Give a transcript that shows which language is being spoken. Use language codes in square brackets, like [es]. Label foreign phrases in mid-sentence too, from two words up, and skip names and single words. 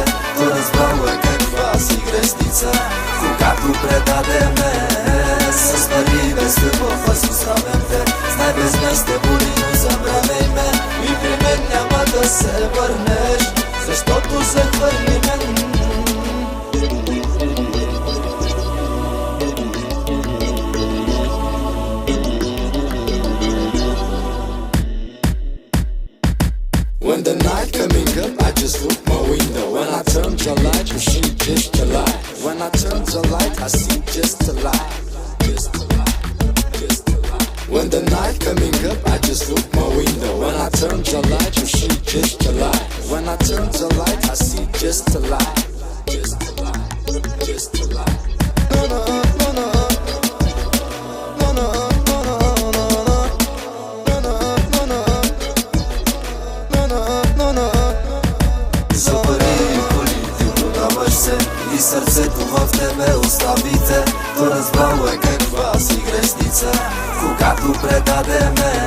[bg] То разбрало е каква си грешница, когато предадеме. С пари без любов аз оставям те, знай без мен ще боли, но забравяй ме. И при мен няма да се върнеш, защото захвърли мен. [en] When the night coming up, I just look my window. When I turn the light, you see just a light. When I turn the light, I see just a light. Just a light, just a light. When the night coming up, I just look my window. When I turn the light, you see just a light. When I turn the light, I see just a light. Just a light, just a light. No, no, no, no. [bg] За пари коли ти продаваш се и сърцето в тебе оставите. То разбрало е каква си грешница, когато предадеме.